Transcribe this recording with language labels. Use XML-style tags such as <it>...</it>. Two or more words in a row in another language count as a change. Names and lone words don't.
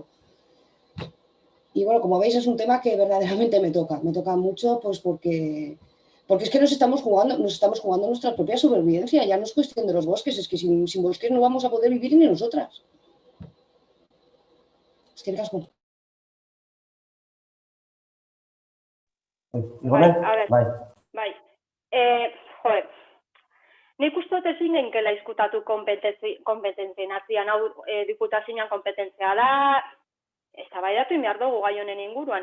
<es>Y bueno, como veis, es un tema que verdaderamente me toca mucho, pues porque es que nos estamos jugando nuestra propia supervivencia. Ya no es cuestión de los bosques, es que sin bosques no vamos a poder vivir ni nosotras. Es que</es> <eu>Bai. Joder, nik uste dut ezin genkela izkutatu kompetentzien atzian, hau diputazioan kompetentzia da, eztabaidatu behar dugu gai honen inguruan.</eu>